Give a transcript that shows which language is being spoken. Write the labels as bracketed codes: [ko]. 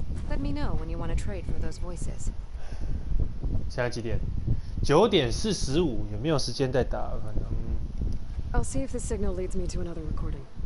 [en] Let me know when you want to trade for those voices. [zh] 现在几点？9点45，有没有时间再打？我看看。 [en] I'll see if this signal leads me to another recording.